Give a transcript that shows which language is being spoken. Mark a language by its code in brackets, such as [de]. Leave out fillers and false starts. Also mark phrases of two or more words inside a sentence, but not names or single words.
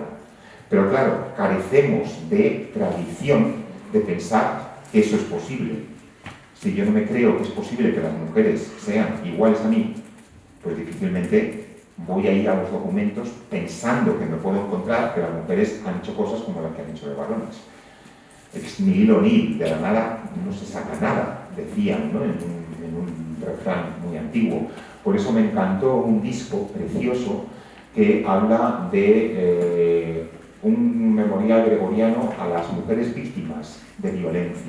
[es] Pero claro, carecemos de tradición de pensar que eso es posible. Si yo no me creo que es posible que las mujeres sean iguales a mí, pues difícilmente voy a ir a los documentos pensando que me puedo encontrar que las mujeres han hecho cosas como las que han hecho los varones. [la] Ex nihilo nihil, [es] de la nada no se saca nada, decían, ¿no? en un refrán muy antiguo. Por eso me encantó un disco precioso que habla de un memorial gregoriano a las mujeres víctimas de violencia.